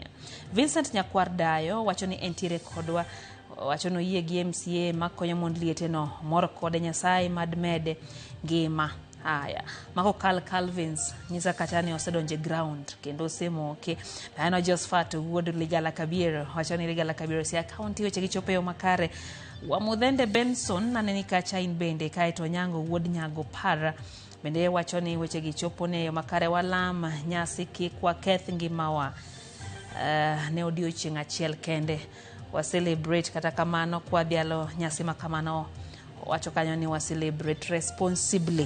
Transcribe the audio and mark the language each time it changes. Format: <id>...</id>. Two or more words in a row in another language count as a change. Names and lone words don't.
<luo>Vincent Nyakwar Dayo wachoni entiere kodwa, wachono yie gi MCA makonyo mond liete no moro kode Nyasaye mad mede ngima. Haya, Mako Calvins nyisa katani osedonje ground kendo osemoke. Ano Josephat wuod Ligala Kabir wachoni Ligala Kabir si akaunti weche gichopeyo makare. Wamudhende Benson naneni kacha in bende kaito Nyango wuod Nyago Para bende wachoni weche gichopone yo makare. Walam nyasi kikwa keth ngimawa ne odiochieng' achiel kende wa celebrate kata kamano kwa dialo nyasi makamano wacho kanyo ni wa</luo> <en>celebrate responsibly.</en>